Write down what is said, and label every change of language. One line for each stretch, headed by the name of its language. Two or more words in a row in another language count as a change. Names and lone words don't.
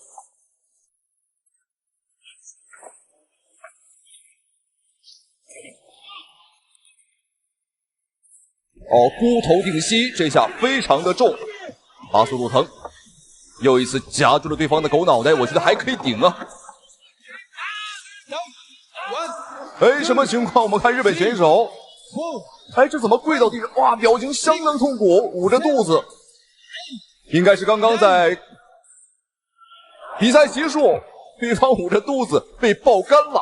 Chinese: 哦，孤頭頂膝，這下非常的重。巴斯魯藤又一次夾住了對方的狗腦袋，我覺得還可以頂啊。哎，什麼情況？我們看日本選手，哎，這怎麼跪到地上？哇，表情相當痛苦，捂着肚子。應該是剛剛在比賽結束，對方捂着肚子被爆肝了。